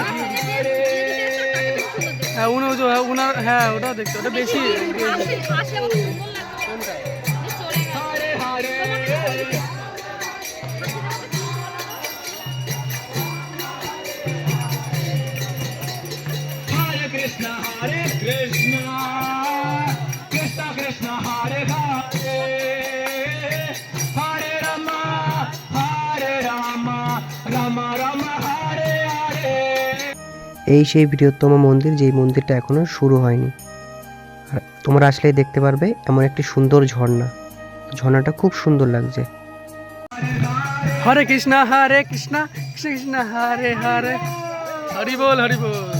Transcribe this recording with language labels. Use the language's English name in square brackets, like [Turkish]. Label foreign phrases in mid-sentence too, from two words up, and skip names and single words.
[Bangla] হ্যাঁ উনার হ্যাঁ ওটা দেখতে ওটা বেশি Krishna Krishna Krishna Hare Hare Hare Rama Rama Rama Hare Hare। এই সেই বৃহত্তম মন্দির, যেই মন্দিরটা এখনো শুরু হয়নি। আর তোমরা আসলেই দেখতে পারবে এমন একটি সুন্দর ঝর্ণা। ঝর্ণাটা খুব সুন্দর লাগছে। হরে কৃষ্ণ কৃষ্ণ কৃষ্ণ হরে হরে হরি বল হরি বল।